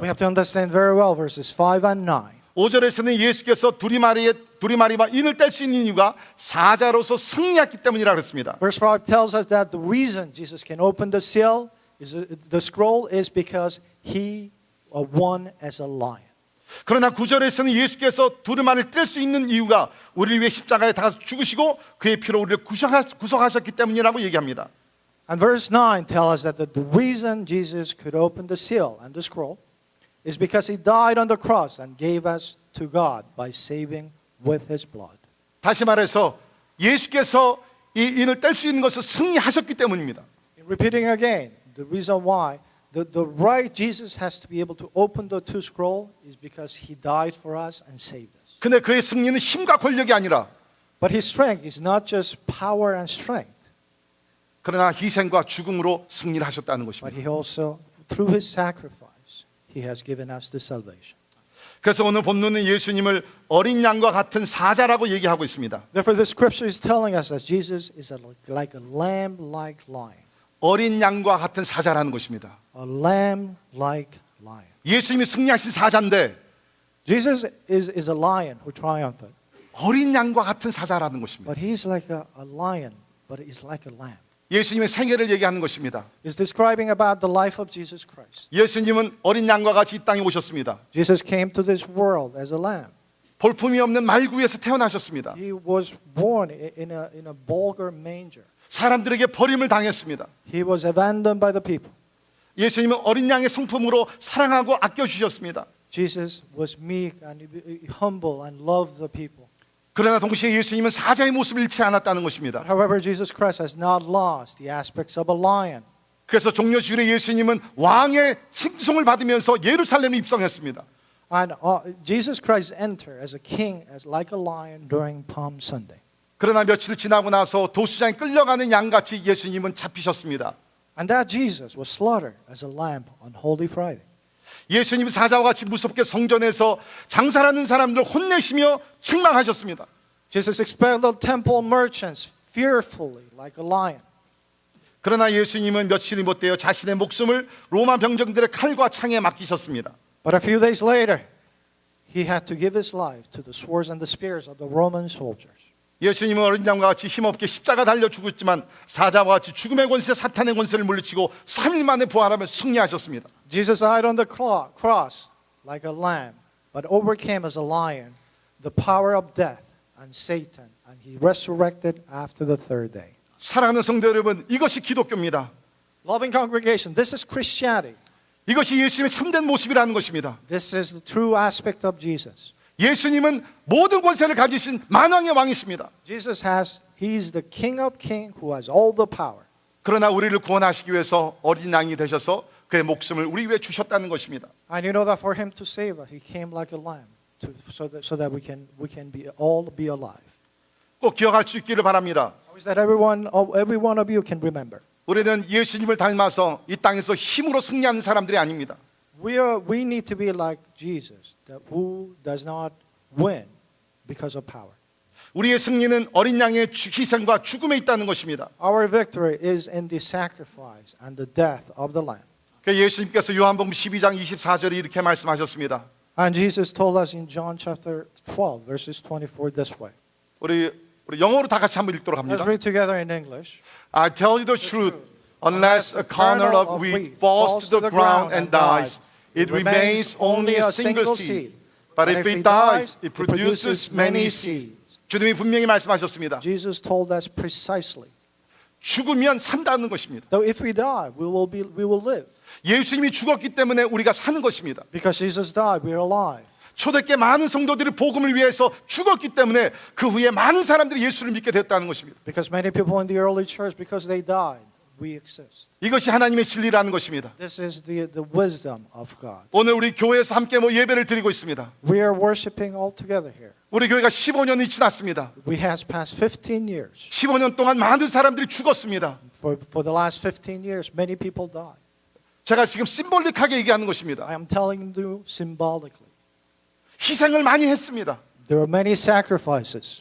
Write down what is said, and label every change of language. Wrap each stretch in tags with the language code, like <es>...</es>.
<en>We have to understand very well verses 5 and 9.</en> <ko>5절에서는 예수께서 두리마리와 인을 뗄 수 있는 이유가 사자로서 승리했기 때문이라 그랬습니다.</ko> <en>Verse 5 tells us that the reason Jesus can open the seal, the scroll, is because he won as a lion.</en> <ko>그러나 9절에서는 예수께서 두루마리를 뗄 수 있는 이유가 우리를 위해 십자가에 달아서 죽으시고 그의 피로 우리를 구속하셨기 때문이라고 얘기합니다.</ko> <en>And verse 9 tells us that the reason Jesus could open the seal and the scroll is because he died on the cross and gave us to God by saving with his blood.</en> <ko>다시 말해서 예수께서 이 인을 뗄 수 있는 것을 승리하셨기 때문입니다.</ko> <en>Repeating again, the reason why the right Jesus has to be able to open the two scroll is because he died for us and saved us.</en> <ko>근데 그의 승리는 힘과 권력이 아니라</ko> <en>But his strength is not just power and strength,</en> <ko>그러나 희생과 죽음으로 승리를 하셨다는</ko> <en>but</en> <ko>것입니다.</ko> <en>he also, through his sacrifice, he has given us the salvation.</en> <ko>그래서 오늘 본문은 예수님을 어린 양과 같은 사자라고 얘기하고 있습니다.</ko> <en>Therefore, the scripture is telling us that Jesus is like a lamb-like lion.</en> <ko>어린 양과 같은 사자라는 것입니다.</ko> <en>A lamb-like lion.</en> <ko>예수님이 승리하신 사자인데</ko> <en>Jesus is a lion who triumphed,</en> <ko>어린 양과 같은 사자라는 것입니다.</ko> <en>but he's like a lion, but he's like a lamb.</en> <ko>예수님의 생애를 얘기하는 것입니다.</ko> <en>He's describing about the life of Jesus Christ.</en> <ko>예수님은 어린 양과 같이 이 땅에 오셨습니다.</ko> <en>Jesus came to this world as a lamb.</en> <ko>볼품이 없는 말구에서 태어나셨습니다.</ko> <en>He was born in a vulgar manger.</en> <ko>사람들에게 버림을 당했습니다.</ko> <en>He was abandoned by the people.</en> <ko>예수님은 어린 양의 성품으로 사랑하고 아껴주셨습니다.</ko> <en>Jesus was meek and humble and loved the people.</en> <ko>그러나 동시에 예수님은 사자의 모습을 잃지 않았다는 것입니다.</ko> <en>However, Jesus Christ has not lost the aspects of a lion.</en> <ko>그래서 종려주일에 예수님은 왕의 칭송을 받으면서 예루살렘에 입성했습니다.</ko> <en>And Jesus Christ entered as a king, as like a lion during Palm Sunday.</en> <ko>그러나 며칠 지나고 나서 도수장에 끌려가는 양같이 예수님은 잡히셨습니다.</ko> <en>And that Jesus was slaughtered as a lamb on Holy Friday.</en> <ko>예수님이 사자와 같이 무섭게 성전에서 장사하는 사람들 혼내시며 책망하셨습니다.</ko> <en>Jesus expelled the temple merchants fearfully like a lion.</en> <ko>그러나 예수님은 며칠이 못되어 자신의 목숨을 로마 병정들의 칼과 창에 맡기셨습니다.</ko> <en>But a few days later, he had to give his life to the swords and the spears of the Roman soldiers.</en> <ko>예수님은 어린 양과 같이 힘없게 십자가 달려 죽었지만 사자와 같이 죽음의 권세, 사탄의 권세를 물리치고 3일 만에 부활하며 승리하셨습니다.</ko> <en>Jesus died on the cross like a lamb, but overcame as a lion the power of death and Satan, and he resurrected after the third day.</en> <ko>사랑하는 성도 여러분, 이것이 기독교입니다.</ko> <en>Loving congregation, this is Christianity.</en> <ko>이것이 예수님의 참된 모습이라는 것입니다.</ko> <en>This is the true aspect of Jesus.</en> <ko>예수님은 모든 권세를 가지신 만왕의 왕이십니다.</ko> <en>Jesus he's the King of Kings who has all the power.</en> <ko>그러나 우리를 구원하시기 위해서 어린 양이 되셔서 그의 목숨을 우리 위해 주셨다는 것입니다.</ko> <en>And you know that for him to save us, he came like a lamb, so that we can all be alive.</en> <ko>꼭 기억할 수 있기를 바랍니다.</ko> <en>How is that every one of you can remember?</en> <ko>우리는 예수님을 닮아서 이 땅에서 힘으로 승리하는 사람들이 아닙니다.</ko> <en>We need to be like Jesus, who does not win because of power.</en> <ko>우리의 승리는 어린 양의 희생과 죽음에 있다는 것입니다.</ko> <en>Our victory is in the sacrifice and the death of the Lamb.</en> <ko>예수님께서 요한복음 12장 24절에 이렇게 말씀하셨습니다.</ko> <en>And Jesus told us in John chapter 12, verses 24 this way.</en> <ko>우리 영어로 다 같이 한번 읽도록 합니다.</ko> <en>Let's read together in English. I tell you the truth, unless a kernel of wheat falls to the ground and dies, it remains only a single seed. But And if it he dies, dies, it produces many seeds.</en> <ko>주님이 분명히 말씀하셨습니다.</ko> <en>Jesus told us precisely.</en> <ko>죽으면 산다는 것입니다.</ko> <en>Though if we die, we will live.</en> <ko>예수님이 죽었기 때문에 우리가 사는 것입니다.</ko> <en>Because Jesus died, we are alive.</en> <ko>초대교회 많은 성도들이 복음을 위해서 죽었기 때문에 그 후에 많은 사람들이 예수를 믿게 됐다는 것입니다.</ko> <en>Because many people in the early church, because they died, we exist.</en> <ko>이것이 하나님의 진리라는 것입니다.</ko> <en>This is the wisdom of God.</en> <ko>오늘 우리 교회에서 함께 예배를 드리고 있습니다.</ko> <en>We are worshiping all together here.</en> <ko>우리 교회가 15년이 지났습니다.</ko> <en>We have passed 15 years.</en> <ko>15년 동안 많은 사람들이 죽었습니다.</ko> <en>For the last 15 years, many people died.</en> <ko>제가 지금 심볼릭하게 얘기하는 것입니다.</ko> <en>I am telling you symbolically.</en> <ko>희생을 많이 했습니다.</ko> <en>There are many sacrifices,</en>